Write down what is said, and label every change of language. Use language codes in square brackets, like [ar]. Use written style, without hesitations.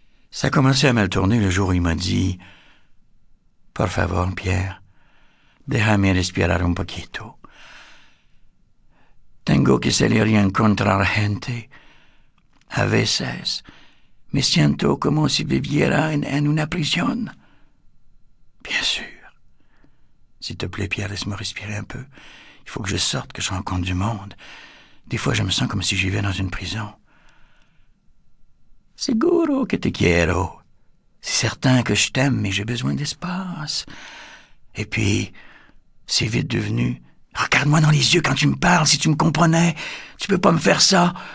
[fr] Ça a commencé à mal tourner le jour où il m'a dit « [es] Por favor, Pierre, déjame respirar un poquito. Tengo que salir y encontrar gente. A veces me siento como si viviera en una prisión. » [fr] Bien sûr. S'il te plaît, Pierre, laisse-moi respirer un peu. Il faut que je sorte, que je rencontre du monde. Des fois, je me sens comme si je vivais dans une prison. [es] Seguro que te quiero. [fr] C'est certain que je t'aime, mais j'ai besoin d'espace. Et puis, c'est vite devenu... Regarde-moi dans les yeux quand tu me parles, si tu me comprenais. Tu peux pas me faire ça.